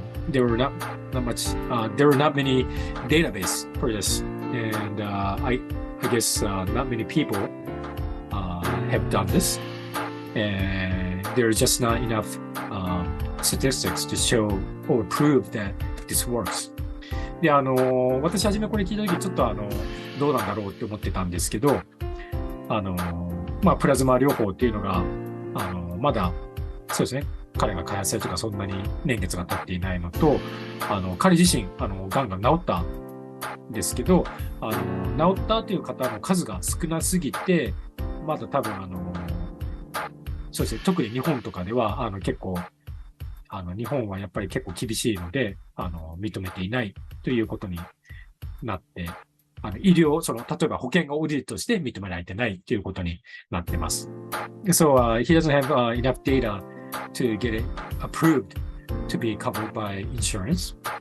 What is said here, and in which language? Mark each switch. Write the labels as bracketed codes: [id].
[en] There were not many database for this, and I guess not many people have done this, and there's just not enough statistics to show or prove that this works. [ja] で私はじめこれ聞いた時ちょっとどうなんだろうって思ってたんですけど、プラズマ療法っていうのがまだそうですね、彼が開発されてからそんなに年月が経っていないのと、彼自身がんが治ったんですけど、治ったという方の数が少なすぎて、まだ多分そうですね、特に日本とかでは結構日本はやっぱり結構厳しいので認めていないということになって、医療例えば保険がオーディットして認められてないということになってます。 [en] So he doesn't have enough data to get it approved to be covered by insurance.